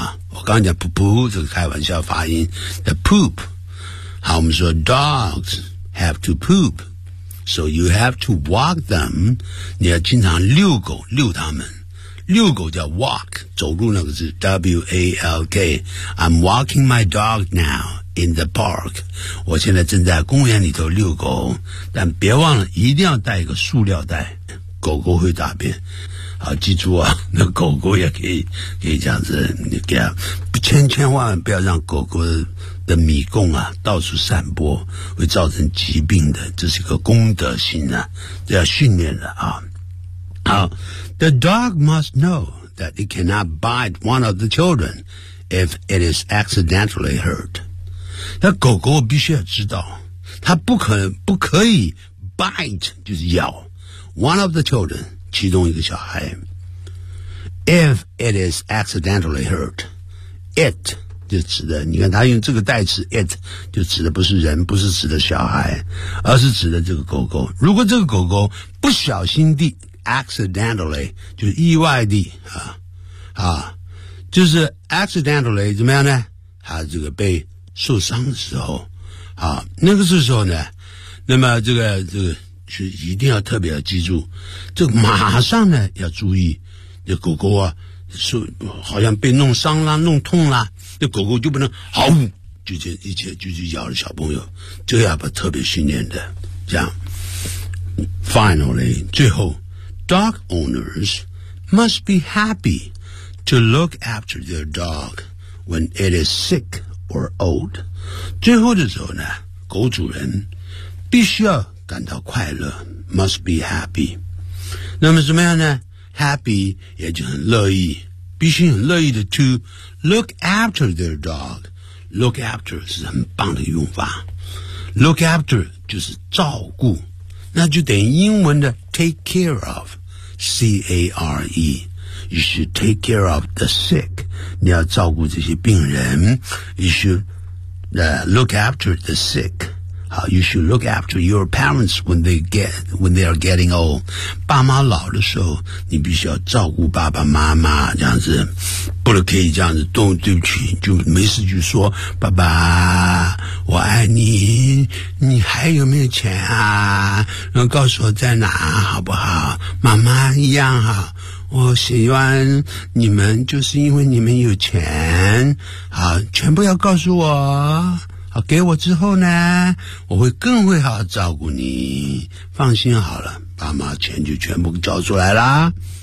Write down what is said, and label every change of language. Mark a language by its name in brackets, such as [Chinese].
[Chinese] 我刚讲噗噗这个开玩笑发音的 poop 好我们说 [English] dogs have to poopSo you have to walk them. [Chinese] 你要经常遛狗，遛他们。遛狗叫 walk， 走路那个是 W-A-L-K。 [English] I'm walking my dog now in the park. [Chinese] 我现在正在公园里头遛狗，但别忘了一定要带一个塑料袋，狗狗会大便。好，记住啊，那狗狗也可以这样子，你给它，千千万万不要让狗狗的米供啊到处散播，会造成疾病的，这是一个功德心啊，这要训练的啊。 [English] 好 ，The dog must know that it cannot bite one of the children if it is accidentally hurt。 [Chinese] 那狗狗必须要知道，它不可以 bite 就是咬 [English] one of the children。 [Chinese] 其中一个小孩 [English] If it is accidentally hurt [Chinese] It 就指的你看他用这个代词 It 就指的不是人不是指的小孩而是指的这个狗狗如果这个狗狗不小心地 accidentally 就是意外地就是 accidentally 怎么样呢他这个被受伤的时候啊，那个时候呢，那么这个是一定要特别要记住，这马上呢要注意，这狗狗啊，说好像被弄伤啦、弄痛啦，这狗狗就不能嚎呜，就咬了小朋友，这要把特别训练的，这样。 [English] Finally, [Chinese] 最后 [English] dog owners must be happy to look after their dog when it is sick or old. [Chinese] 最后的时候呢，狗主人必须要感到快乐 [English] must be happy. [Chinese] 那么怎么样呢？ happy 也就很乐意，必须很乐意的 [English] to look after their dog. [Chinese] look after 是很棒的用法， look after 就是照顾，那就等于英文的 [English] take care of, [Chinese] C-A-R-E. [English] You should take care of the sick. [Chinese] 你要照顾这些病人。 [English] You should, look after the sick. You should look after your parents when they are getting old. [Chinese] 爸妈老的时候你必须要照顾爸爸妈妈，这样子。不能可以这样子动，对不起，就没事就说爸爸我爱你，你还有没有钱啊，然后告诉我在哪好不好，妈妈一样好，我喜欢你们就是因为你们有钱，好，全部要告诉我，好，给我之后呢我会更会好好照顾你，放心好了，爸妈钱就全部交出来啦。